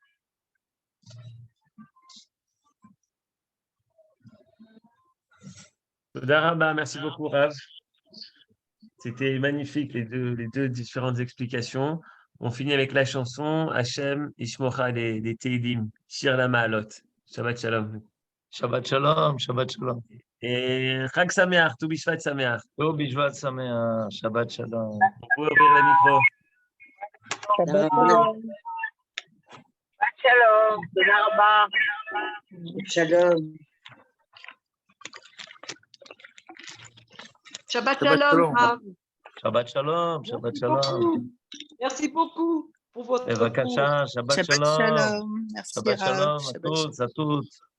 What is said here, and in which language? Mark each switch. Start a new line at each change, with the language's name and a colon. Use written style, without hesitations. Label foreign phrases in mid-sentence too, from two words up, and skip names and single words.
Hebrew: תודה רבה,
French: merci beaucoup, Rav. C'était magnifique, les deux différentes explications. On finit avec la chanson Hachem Ishmocha des Teilim,
Hebrew: שיר למעלות. שבת שלום. שבת שלום, שבת שלום. Et חג שמח, ט"ו בשבט שמח. אה, בשבט שמח, שבת שלום.
French: On peut ouvrir le micro.
Hebrew: שבת שלום. Shalom, תודה רבה. Shalom. שבת שלום. Rav. שבת שלום, שבת שלום.
French: Merci beaucoup pour votre cours.
Hebrew: בבקשה, שבת שלום.
French: Shalom. Merci, Shabbat Rav. Shalom à Shabbat tous, à toutes.